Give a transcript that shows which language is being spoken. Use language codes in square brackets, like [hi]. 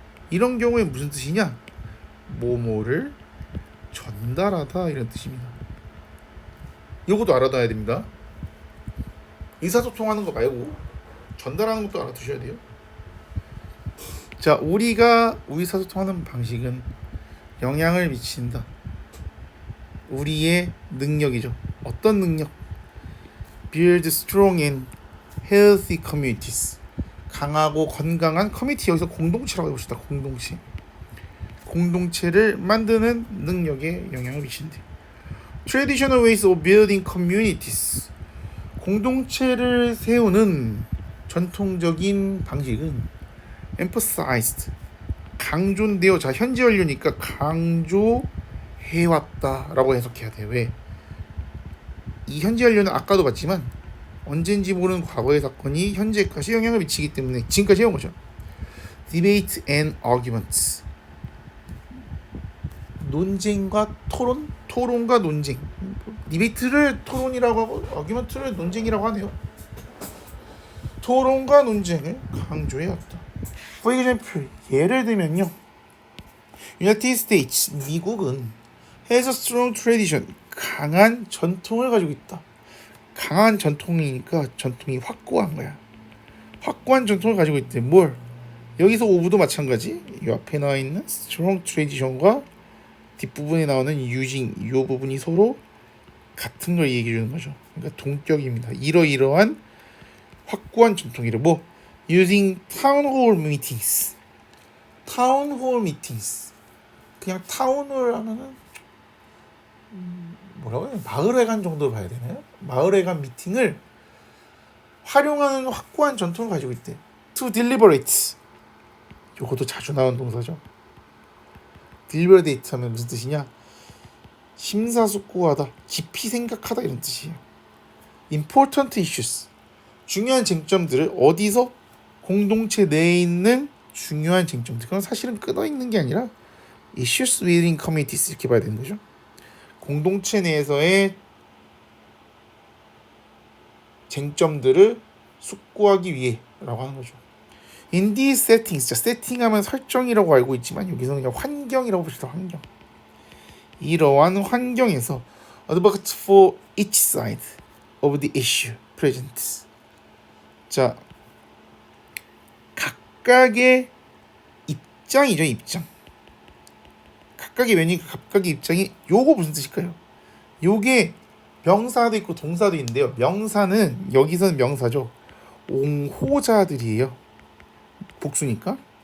[ko] 이런 경우에 무슨 뜻이냐? 뭐뭐를 전달하다 이런 뜻입니다. 이것도 알아둬야 됩니다. 의사소통하는 거 말고 전달하는 것도 알아두셔야 돼요. 자, 우리가 의사소통하는 방식은 영향을 미친다. 우리의 능력이죠. 어떤 능력? [en] Build strong and healthy communities. [ko] 강하고 건강한 커뮤니티, 여기서 공동체라고 해봅시다. 공동체를 만드는 능력에 영향을 미친대. [en] Traditional ways of building communities. [ko] 공동체를 세우는 전통적인 방식은 emphasized, 강조인데요. 자, 현재 완료니까 강조해왔다라고 해석해야 돼요. 왜? 이 현재 완료는 아까도 봤지만 언젠지 모르는 과거의 사건이 현재까지 영향을 미치기 때문에 지금까지 해온 거죠. [en] Debate and arguments. [ko] 논쟁과 토론, 토론과 논쟁. 디베이트를 토론이라고 하고 아규먼트를 논쟁이라고 하네요. 토론과 논쟁을 강조해왔다. [en] For example, [ko] 예를 들면요, United States, 미국은 [en] has a strong tradition, [ko] 강한 전통을 가지고 있다. 강한 전통이니까 전통이 확고한 거야. 확고한 전통을 가지고 있대. 뭘? 여기서 오브도 마찬가지. 이 앞에 나와 있는 strong tradition과 뒷부분에 나오는 using, 이 부분이 서로 같은 걸 얘기해 주는 거죠. 그러니까 동격입니다. 이러이러한 확고한 전통이래. 뭐? [en] using town hall meetings. town hall meetings. [ko] 그냥 타운홀 하면은 뭐라고 해요? 마을회관 정도 봐야 되나요? 마을회관 미팅을 활용하는 확고한 전통을 가지고 있대. [en] to deliberate. [ko] 요것도 자주 나오는 동사죠. deliberate 하면 무슨 뜻이냐? 심사숙고하다, 깊이 생각하다 이런 뜻이에요. [en] important issues. [ko] 중요한 쟁점들을 어디서? 공동체 내에 있는 중요한 쟁점들. 그건 사실은 끊어 있는 게 아니라 [en] issues within communities [ko] 이렇게 봐야 되는 거죠. 공동체 내에서의 쟁점들을 숙고하기 위해라고 하는 거죠. [en] In these settings, [ko] 세팅하면 설정이라고 알고 있지만 여기서는 그냥 환경이라고 봅시다. 환경. 이러한 환경에서 [en] advocate for each side of the issue present. [ko] 자, 각각의 입장이죠, 입장. 각각의 면이 각각의 입장이 요거 무슨 뜻일까요? 요게 명사도 있고 동사도 있는데요. 명사는 여기서는 명사죠. 옹호자들이에요. 복수니까.